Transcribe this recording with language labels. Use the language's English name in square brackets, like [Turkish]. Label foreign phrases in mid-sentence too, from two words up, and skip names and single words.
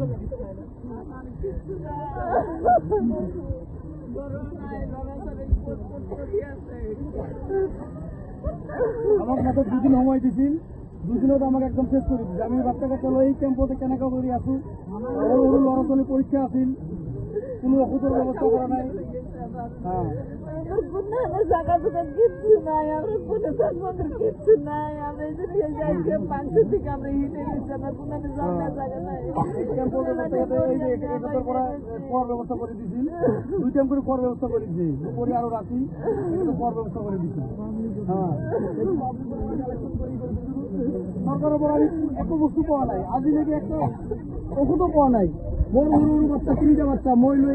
[Bangla] আমাকে মাত্র 2 দিন সময় দিছিল 2 দিনত আমাকে একদম শেষ করে দিছে আমি বাচ্চা কাচ্চা লই টেম্পোতে কেনেকা করে আসু সরু সরু লড়া ছোৱালী পরীক্ষা আছিল কোনো ওষুধের ব্যবস্থা করা নাই হ্যাঁ জায়গা দোকান কিচ্ছু নাই আমরা কোনো ধর্মের কিচ্ছু নাই আমরা যাইকে 500 থেকে আমরা হিটে নিচ্ছি আমার কোনো জায়গা নাই খাওয়ার ব্যবস্থা করে দিয়েছিল 2 টাইম করে খাওয়ার ব্যবস্থা করে দিয়েছি দুপুরে আরো রাতি খাওয়ার ব্যবস্থা করে দিয়েছি হ্যাঁ সরকারের পর আমি এত বস্তু পাওয়া নাই আজি লেগে একটা ওষুধও পাওয়া নাই বড় সরু বাচ্চা 3টা বাচ্চা [Assamese] মই লই